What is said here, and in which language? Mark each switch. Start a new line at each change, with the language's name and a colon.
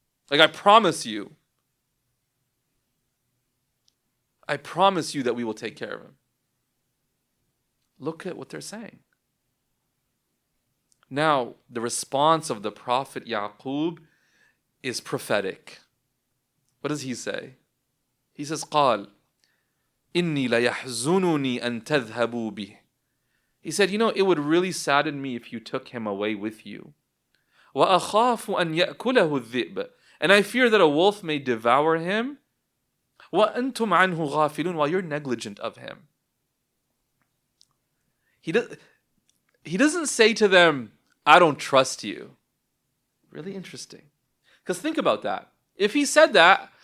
English: Like, I promise you that we will take care of him. Look at what they're saying. Now, the response of the Prophet Yaqub is prophetic. What does he say? He says,
Arabic: قال إني ليحزنني أن تذهبوا به.
English: He said, it would really sadden me if you took him away with you.
Arabic: وأخاف أن يأكله الذئب.
English: And I fear that a wolf may devour him.
Arabic: وأنتم عنه غافلون.
English: While you're negligent of him. He doesn't say to them, I don't trust you. Really interesting. Because think about that. If he said that,